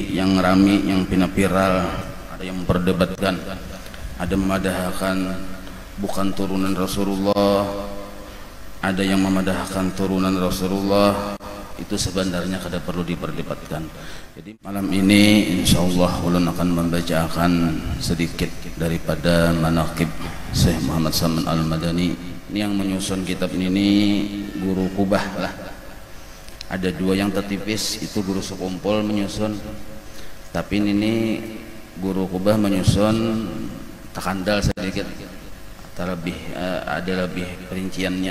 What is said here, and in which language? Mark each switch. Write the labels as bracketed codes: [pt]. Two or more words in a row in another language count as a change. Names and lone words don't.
[id] yang rami, yang pina viral, ada yang memperdebatkan, ada memadahkan bukan turunan Rasulullah, ada yang memadahkan turunan Rasulullah. Itu sebenarnya kada perlu diperdebatkan. Jadi malam ini insyaallah ulun akan membacakan sedikit daripada manaqib Syekh Muhammad Saman Al-Madani. Ini yang menyusun kitab ini Guru Kubah lah. Ada dua yang tertipis, itu Guru Sekumpul menyusun, tapi ini Guru Kubah menyusun takandal sedikit, ada lebih perinciannya.